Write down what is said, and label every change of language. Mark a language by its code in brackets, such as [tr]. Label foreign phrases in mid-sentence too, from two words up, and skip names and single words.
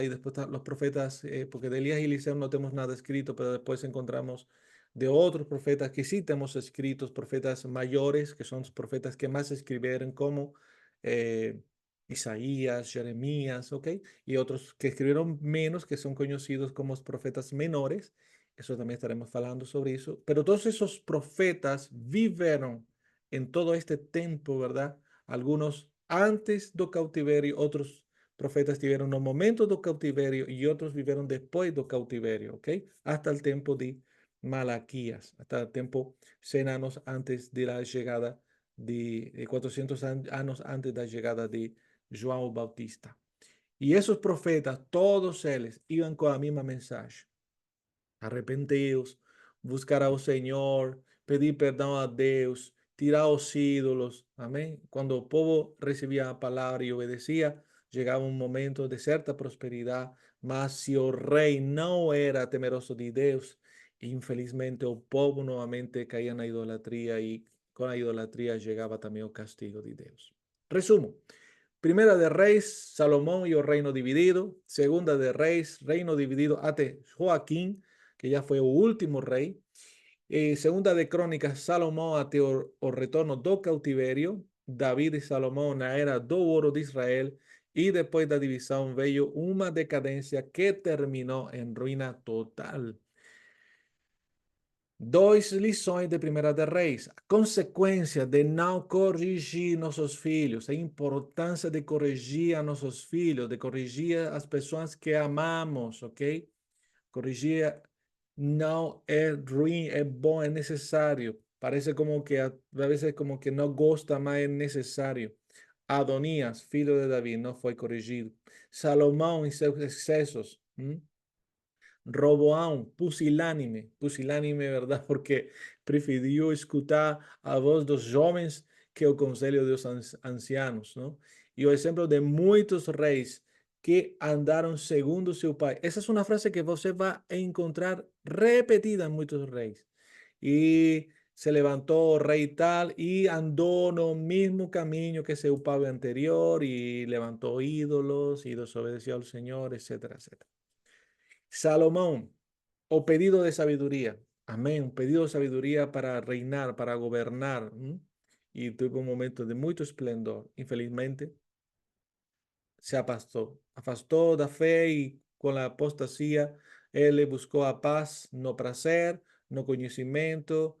[es] Y después los profetas, porque de Elías y Eliseo no tenemos nada escrito, pero después encontramos de otros profetas que sí tenemos escritos, profetas mayores, que son los profetas que más escribieron, como eh, Isaías, Jeremías, ¿ok? Y otros que escribieron menos, que son conocidos como los profetas menores. Eso también estaremos hablando sobre eso. Pero todos esos profetas vivieron en todo este tiempo, ¿verdad? Algunos antes [pt] do cautiverio, [es] otros profetas [pt] tiveram no momento do cautiverio [es] y otros vivieron después [pt] do cautiverio, [es] ¿ok? Hasta el tiempo de Malaquías, hasta el tiempo 100 años antes de la llegada de 400 años antes de la llegada de João Bautista. Y esos profetas, todos ellos, iban con la misma mensaje. [pt] Arrepenteos, buscar ao Senhor, pedir perdão a Deus, tirar os ídolos. Amém? Quando o povo recebia a palavra e obedecia, chegava um momento de certa prosperidade, mas se o rei não era temeroso de Deus, infelizmente o povo novamente caía na idolatria e com a idolatria chegava também o castigo de Deus. Resumo. [es] Primera de Reis, Salomón y el reino dividido. Segunda de Reis, reino dividido ante Joaquín, que ya fue el último rey. Segunda de Crónicas, Salomón ante el retorno [pt] do cautiverio. David y Salomón na era do ouro de Israel. [es] Y después de la división veio una decadencia que terminó en ruina total. [pt] Dois lições de Primeira de Reis. A consequência de não corrigir nossos filhos. A importância de corrigir a nossos filhos, de corrigir as pessoas que amamos, ok? Corrigir não é ruim, é bom, é necessário. Parece como que [es] a veces [pt] como que não gosta, mas é necessário. Adonías, filho de Davi, não foi corrigido. Salomão em seus excessos. [es] Roboam, pusilánime, ¿verdad? Porque prefirió escuchar [pt] a voz dos jovens que o conselho dos [es] ancianos, ¿no? [pt] Y o exemplo de muitos reis que andaram segundo seu pai. Essa é uma frase que você vai encontrar repetida em muitos reis. E se levantou o rei tal e andou no mesmo caminho que seu pai anterior e levantou ídolos e desobedeceu ao Senhor, etcétera, etcétera. Salomón, o pedido de sabiduría. [es] Amén. Un pedido de sabiduría para reinar, para gobernar. Y tuvo un momento de mucho esplendor. Infelizmente, se afastó [pt] da fe [es] y con la apostasía, él le buscó a paz, no prazer, no conocimiento.